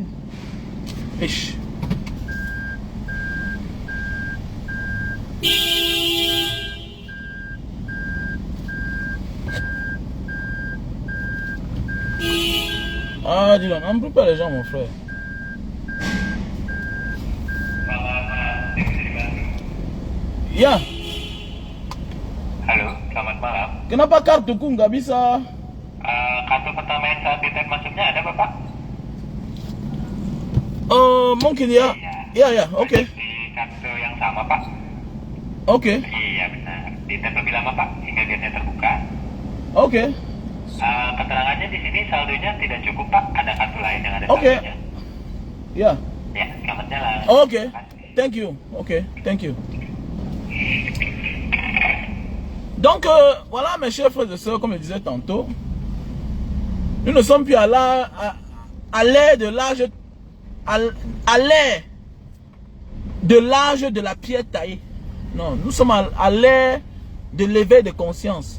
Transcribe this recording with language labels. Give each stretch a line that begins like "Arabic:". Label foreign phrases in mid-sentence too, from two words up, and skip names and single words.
French: Wesh. Ah, dis donc, n'embrouille pas les gens, mon frère.
Indonesian: Ya. Halo, selamat malam. Kenapa kartuku nggak bisa? Kartu pertama yang saat ditem masuknya ada Bapak? Mon Kilia. Ya, oke. Di kartu yang sama, Pak. Oke. Iya, benar. Ditap lebih lama, Pak, hingga biasanya terbuka. Oke. Keterangannya di sini saldonya tidak cukup, Pak. Ada kartu lain yang ada Oke. saldonya. Ya. Ya, selamat jalan. Oke. Terima kasih.
English: Thank you. Ok, thank you.
French: Donc, voilà, mes chers frères et sœurs, comme je disais tantôt, nous ne sommes plus à l'ère de l'âge, à l'ère de l'âge de la pierre taillée. Non, nous sommes à l'ère de l'éveil de conscience.